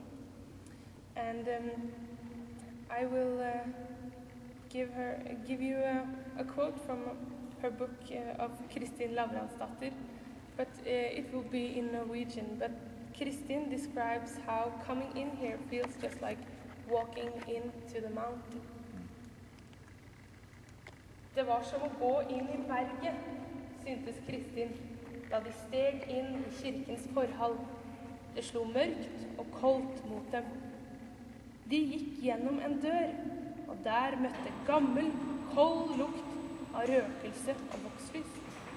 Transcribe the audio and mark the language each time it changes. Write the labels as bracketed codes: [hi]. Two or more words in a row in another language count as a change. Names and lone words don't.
[en] And I will give you a quote from her book of Kristin Lavransdatter, but it will be in Norwegian. But Kristin describes how coming in here feels just like walking into the mountain. [no] Det var som å gå inn i berget, syntes Kristin, da de steg inn i kirkens forhall. Det slo mørkt og koldt mot dem. De gikk gjennom en dør, og der møtte gammel, kold lukt av røkelse og vokslys.